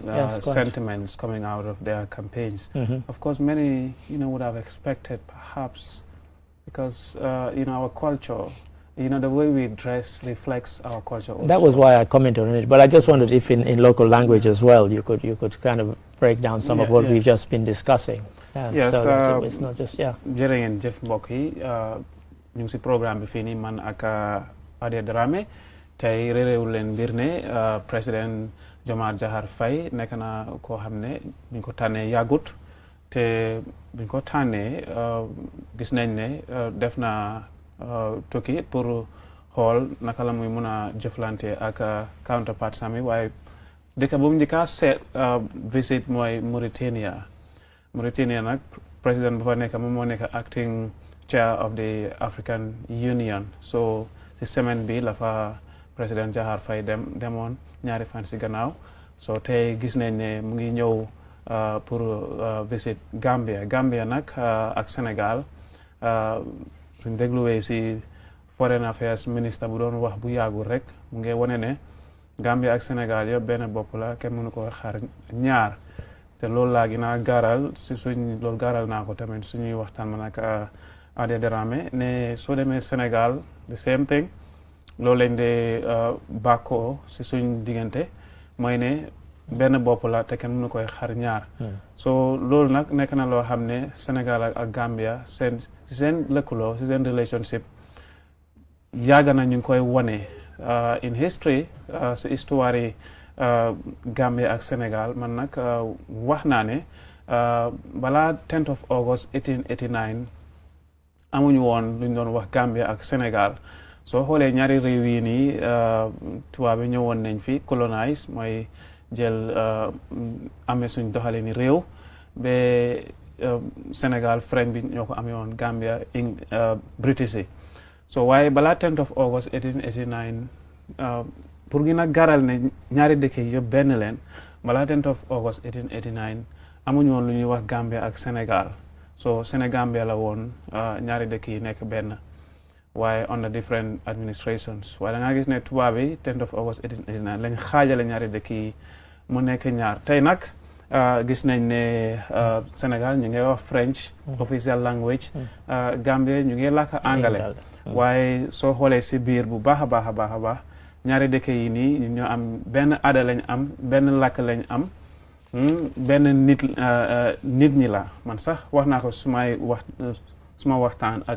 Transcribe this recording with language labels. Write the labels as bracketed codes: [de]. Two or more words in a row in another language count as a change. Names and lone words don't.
[en] sentiments coming out of their campaigns. Of course, many, would have expected perhaps because, our culture. The way we dress reflects our culture also. That was why I commented on it, but I just wondered if in local language as well you could kind of break down some of what we've just been discussing. Yes, so it's not just [wo] jërëngeen jëf mbokk yi ñu ngi si programme bi fii nii man ak Adé Dramé tey réeréewul leen mbir ne président Diomaye Diakhar Faye nekk na koo xam ne buñ ko tànnee yàggut te buñ ko tànnee gis nañ ne def na tukki pour xool naka la muy mun a jëflante ak counterpart sami waaye dëkk bu mu njëkk a seet visit mooy Mauritania nag président bu fa nekk moom moo nekk [en] acting chair of the African Union [wo] so si semaine bi la fa président Diakhar Faye demoon ñaari fan si gannaaw so tey gis nañ ne mu ngi ñëw pour visit Gambia nag ak Sénégal suñ dégluwee si [en] foreign affairs [wo] ministre bu doon wax bu yàggul rek mu ngi wane ne Gambia ak Sénégal yëpp benn bopp la kenn mënu ko xar ñaar te loolu laa gën a gaaral si loolu gaaral naa ko tamit suñuy waxtaan man ak Adé Dramé ne soo demee Sénégal [en] the same thing [wo] loolu lañ de bàkkoo si suñ diggante mooy ne benn bopp la te kenn mënu koy xar ñaar so loolu nag nekk na loo xam ne Sénégal ak Gambia seen lëkkaloo si seen relationship yàgg na ñu ngi koy wane [en] in history [wo] si histoire yi Gambia ak Sénégal man nag wax naa ne balaa [en] 10th of August 1889 [wo] amuñu woon luñ doon wax Gambia ak Sénégal soo xoolee ñaari réew yi nii tubaab bi ñëwoon nañ fi colonise mooy jël amee suñ doxale ni réew ba Sénégal French bi ñoo ko amee woon Gambia British yi so waaye balaa [en] 10th of August 1889 [wo] pour gën a garal ne ñaari dëkk yi yëpp benn leen balaa [en] 10th of August 1889 [wo] amuñu woon lu ñuy wax Gambia ak Sénégal so Sénégambia la woon ñaari dëkk yi nekk benn waaye [en] under different administrations [wo] waaye da nga gis ne tubaab yi [en] 10th of August 1889 [wo] lañ xaajale ñaari dëkk yi mu nekk ñaar tey nag gis nañ ne Sénégal ñu ngi wax [en] French official language [wo] Gambie ñu ngi làkk anglais waaye soo xoolee si biir bu baax a baax a baax a baax ñaari dëkk yi nii ñoo am benn aada lañ am benn làkk lañ am benn nit ñi la man sax wax naa ko suma waxtaan ak